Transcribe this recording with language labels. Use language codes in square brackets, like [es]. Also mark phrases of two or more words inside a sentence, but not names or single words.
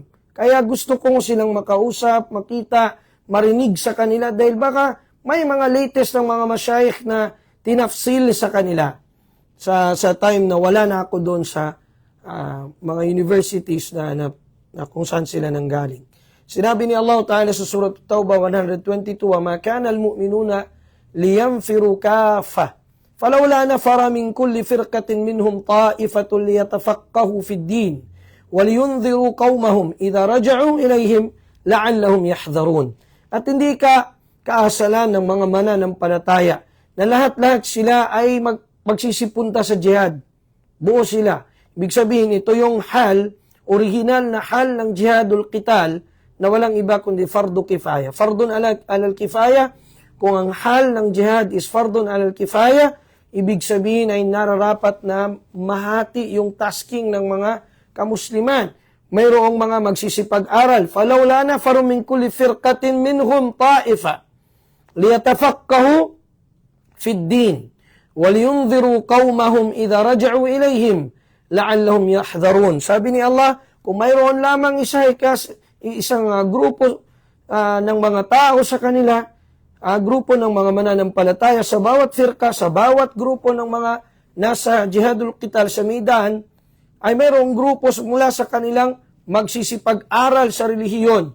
[tl] Kaya gusto kong silang makausap, makita, marinig sa kanila dahil baka may mga latest ng mga masyayikh na tinafsil sa kanila sa time na wala na ako doon sa mga universities na kung saan sila nanggaling. Sinabi ni Allah Ta'ala sa Surah Tawbah [ar] 122, وَمَا كَانَ الْمُؤْمِنُونَ لِيَنْفِرُوا كَافَةً فَلَوْلَا نَفَرَ مِنْ كُلِّ فِرْقَةٍ مِّنْهُمْ طَائِفَةٌ لِيَتَفَقَّهُوا فِي الدِّينِ وَلِيُنْذِرُوا قَوْمَهُمْ إِذَا رَجَعُوا إِلَيْهِمْ لَعَلَّهُمْ يَحْذَرُونَ. [tl] At hindi ka kaasalan ng mga mananampalataya na lahat-lahat sila ay magsisipunta sa jihad. Buo sila. Ibig sabihin, ito yung original na hal ng [ar] جهاد القتال [tl] na walang iba kundi [ar] فرض كفاية. فرض على الكفاية, [tl] kung ang hal ng jihad is [ar] فرض على الكفاية, [tl] ibig sabihin ay nararapat na mahati yung tasking ng mga kamusliman. Mayroong mga magsisipag-aral. [ar] فَلَوْلَا نَفَرٌ مِنْ كُلِّ فِرْقَةٍ مِنْهُمْ طَائِفَةٌ لِيَتَفَقَّهُوا فِي الدِّينِ وَلِيُنْذِرُوا قَوْمَهُمْ إِذَا رَجَعُوا إِلَيْهِمْ لَعَلَّهُمْ يَحْذَرُونَ. [tl] Sabi ni Allah, kung mayroon lamang isang grupo ng mga tao sa kanila, grupo ng mga mananampalataya sa bawat firka, sa bawat grupo ng mga nasa [ar] جهاد القتال [tl] sa Midan, ay mayroong grupo mula sa kanilang magsisipag-aral sa relihiyon.